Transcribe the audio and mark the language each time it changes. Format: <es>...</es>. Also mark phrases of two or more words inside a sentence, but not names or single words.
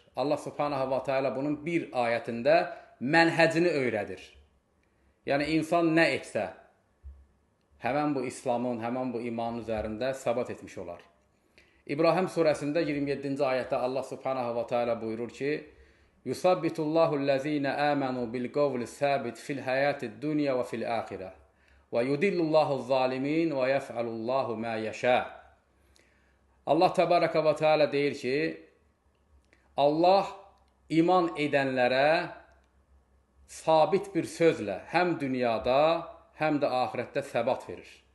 <ar>الله سبحانه وتعالى</ar> <az>bunun bir ayətində mənhəcini öyrədir. Yəni, insan nə etsə, həmən bu İslamın, həmən bu imanın üzərində səbat etmiş olar. İbrahim surəsində 27-ci ayətdə</az> <ar>الله سبحانه وتعالى</ar> <az>buyurur ki,</az> <ar>يثبت الله الذين آمنوا بالقول الثابت في الحياة الدنيا وفي الآخرة ويضل الله الظالمين ويفعل الله ما يشاء. الله تبارك وتعالى</ar> <az>deyir ki, Allah iman edənlərə sabit bir sözlə həm dünyada, həm də ahirətdə səbat verir.</az>